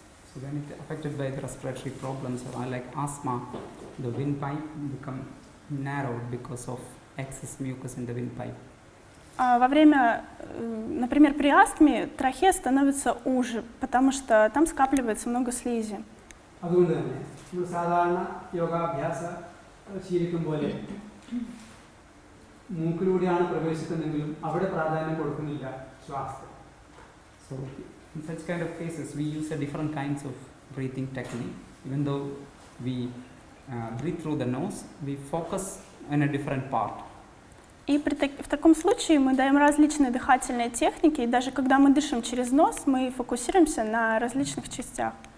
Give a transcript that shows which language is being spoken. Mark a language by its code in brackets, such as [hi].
[en] So when it affected by the respiratory problems like asthma, the windpipe become narrowed because of excess mucus in the windpipe. [ru] Во время, например, при астме трахея становится уже, потому что там скапливается много слизи. [ml] അതുകൊണ്ട് തന്നെ നമ്മൾ സാധാരണ യോഗാഭ്യാസ ശീലിക്കും പോലെ മൂക്കിലൂടെയാണ് പ്രവേശിക്കുന്നതെങ്കിലും അവിടെ പ്രാധാന്യം കൊടുക്കുന്നില്ല ശ്വാസത്തിന്. [en] So in such kind of cases we use a different kinds of breathing technique. Even though we breathe through the nose, we focus on a different part. [ru] И в таком случае мы даем различные дыхательные техники, и даже когда мы дышим через нос, мы фокусируемся на различных частях.